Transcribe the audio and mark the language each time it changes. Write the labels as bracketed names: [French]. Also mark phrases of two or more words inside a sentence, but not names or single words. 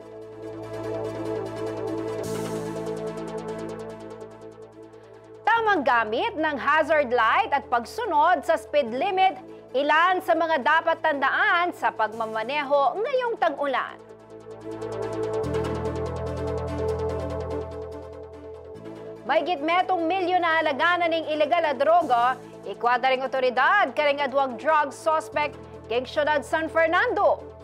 [Filipino] Tamang gamit ng [English] hazard light [Filipino] at pagsunod sa [English] speed limit, [Filipino] ilan sa mga dapat tandaan sa pagmamaneho ngayong tag-ulan. [Pampanga] Mahigit metong milyon na halaga na ning ilegal na droga, ikwada ring otoridad karing adwang [English] drug suspect [Pampanga] keng siyudad San Fernando.